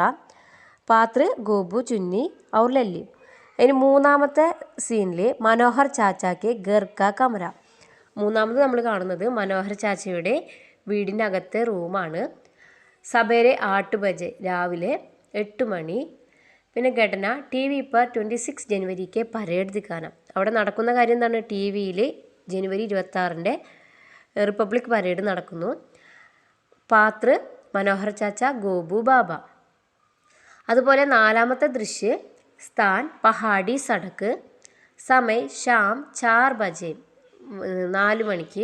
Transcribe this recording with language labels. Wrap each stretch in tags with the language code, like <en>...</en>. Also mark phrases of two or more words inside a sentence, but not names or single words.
<hi>पात्र गोबू, चुन्नी और लल्लू.</hi> <ml>ഇനി മൂന്നാമത്തെ സീനിൽ</ml> <hi>मनोहर चाचा के घर का कमरा.</hi> <ml>മൂന്നാമത് നമ്മൾ കാണുന്നത് മനോഹർ ചാച്ചയുടെ വീടിൻ്റെ അകത്തെ റൂമാണ്.</ml> <hi>सवेरे 8 बजे,</hi> <ml>രാവിലെ 8 മണി.</ml> <hi>പിന്നെ घटना TV पर 26 जनवरी के परेड दिखाना.</hi> <ml>അവിടെ നടക്കുന്ന കാര്യം എന്താണ്? TV-യിൽ ജനുവരി 26 റിപ്പബ്ലിക് പരേഡ് നടക്കുന്നു.</ml> <hi>പാത്ര മനോഹർ ചാച്ച, ഗോബു, ബാബ.</hi> <ml>അതുപോലെ നാലാമത്തെ ദൃശ്യം</ml> <hi>स्थान पहाड़ी सड़क, समय शाम 4 बजे,</hi> <ml>4 മണിക്ക്.</ml>